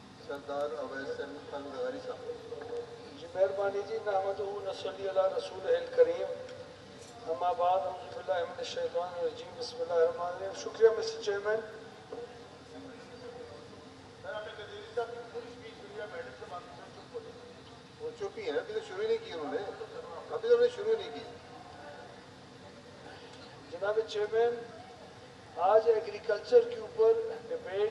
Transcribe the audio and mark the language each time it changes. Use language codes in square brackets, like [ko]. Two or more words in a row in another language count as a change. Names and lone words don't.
[hi] सरदार अवैसन तंगधारी साहब। जी मेहरबानी जी, [ar] نحمده ونصلي على رسوله الكريم، أما بعد، أعوذ بالله من الشيطان الرجيم، بسم الله الرحمن الرحيم. [en] शुक्रिया Mister Chairman। [hi] वो चुप ही है, अभी तो शुरू ही नहीं की उन्होंने, अभी तो उन्होंने शुरू नहीं की। जनाब चेयरमैन, आज एग्रीकल्चर के ऊपर डिबेट,